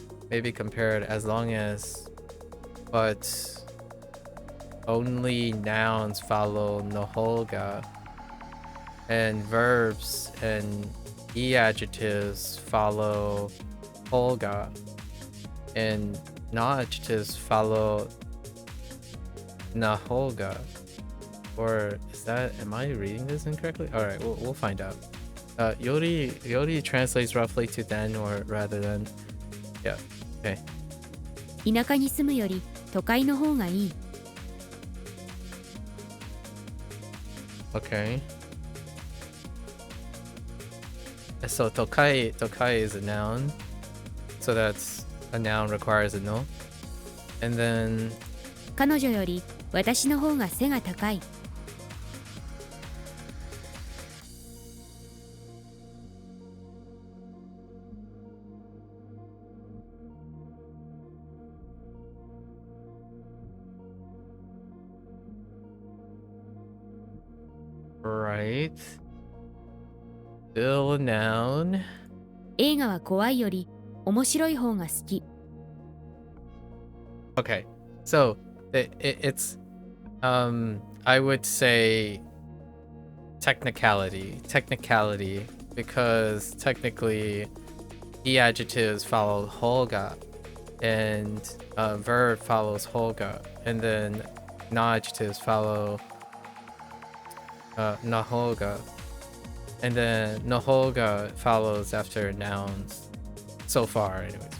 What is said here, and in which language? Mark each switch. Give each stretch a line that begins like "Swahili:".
English: may be compared as long as, but only nouns follow noholga, and verbs and adjectives follow holga, and non-adjectives follow naholga. Or is that, am I reading this incorrectly? All right, we'll find out. Yori translates roughly to then or rather than. Yeah, okay.
Japanese: 田舎に住むより都会の方がいい。
English: Okay. So tokai is a noun. So that's a noun requires a no. And then
Japanese: 彼女より私の方が背が高い。
English: right. Still a noun.
Japanese: 映画は怖いより面白い方が好き。
English: Okay. So it's I would say technicality because technically adjectives follow holga and verb follows holga, and then non-adjectives follow naholga, and then naholga follows after nouns. So far, anyways.